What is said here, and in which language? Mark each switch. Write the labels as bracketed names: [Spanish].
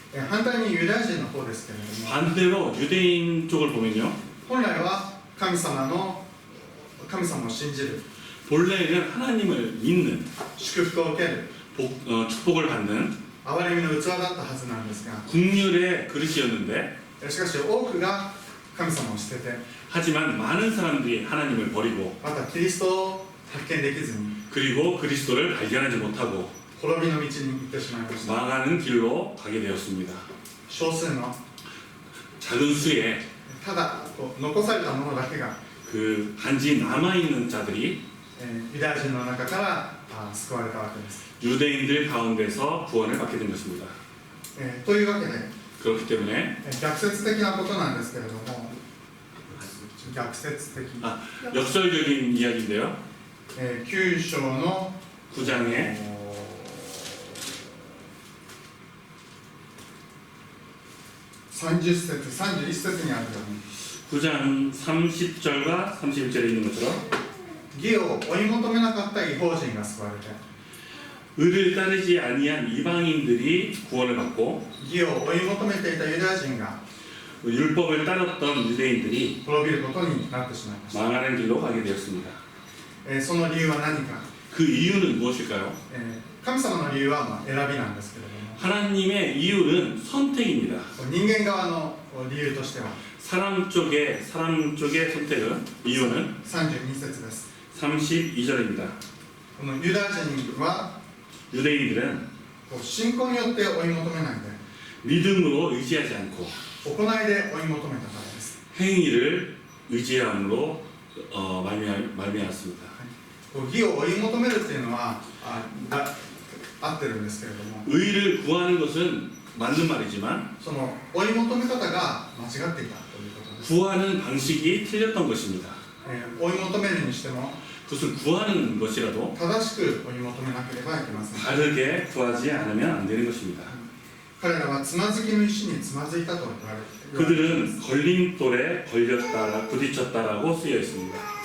[Japanese] 反対にユダヤ人の方ですけれども [Korean] 반대로 유대인 쪽을 보면요. [Japanese] 本来は神様を信じる [Korean] 본래는 하나님을 믿는 [Japanese] 祝福を受ける [Korean] 축복을 받는 [Japanese] 憐れみの器だったはずなんですが [Korean] 국률의 그릇이었는데 [Japanese] しかし多くが神様を捨てて [Korean] 하지만 많은 사람들이 하나님을 버리고 [Japanese] またキリストを発見できずに [Korean] 그리고 그리스도를 발견하지 못하고 [Japanese] 滅びの道に行ってしまいました [Korean] 망하는 길로 가게 되었습니다. [Japanese] 少数の [Korean] 작은 수에 [Japanese] ただ残されたものだけが [Korean] 그 단지 남아있는 자들이 [Japanese] ユダヤ人の中から救われたわけです、 [Korean] 유대인들 가운데서 구원을 받게 된 것입니다. [Japanese] というわけで [Korean] 그렇기 때문에 [Japanese] 逆説的なことなんですけれども逆説的、 [Korean] 역설적인 이야기인데요. [Japanese] 9章の [Korean] 9장에 [Japanese] 30節31節にあるように [Korean] 9장 30절과 31절에 있는 것처럼 [Japanese] 義を追い求めなかった異邦人が救われて [Korean] 의를 따르지 아니한 이방인들이 구원을 받고 [Japanese] 義を追い求めていたユダヤ人が [Korean] 율법을 따랐던 유대인들이 [Japanese] 滅びることになってしまいました、 [Korean] 망하는 길로 가게 되었습니다. [Japanese] その理由は何か、 [Korean] 그 이유는 무엇일까요? [Japanese] 神様の理由は選びなんですけれども [Korean] 하나님의 이유는 선택입니다. [Japanese] 人間側の理由としては [Korean] 사람 쪽의 선택은 이유는 [Japanese] 32節です [Korean] 32절입니다. [Japanese] このユダヤ人は [Korean] 유대인들은 [Japanese] 信仰によって追い求めないで [Korean] 믿음으로 의지하지 않고 [Japanese] 行いで追い求めたからです、 [Korean] 행위를 의지함으로 말미암았습니다. [Japanese] 義を追い求めるっていうのは合ってるんですけれども [Korean] 의를 구하는 것은 맞는 말이지만 [Japanese] その追い求め方が間違っていたということです、 [Korean] 구하는 방식이 틀렸던 것입니다. [Japanese] 追い求めるにしても [Korean] 그것을 구하는 것이라도 [Japanese] 正しく追い求めなければいけません、 [Korean] 다르게 구하지 않으면 안 되는 것입니다. [Japanese] 彼らはつまずきの石につまずいたと言われて [Korean] 그들은 걸림돌에 부딪혔다라고 쓰여 있습니다.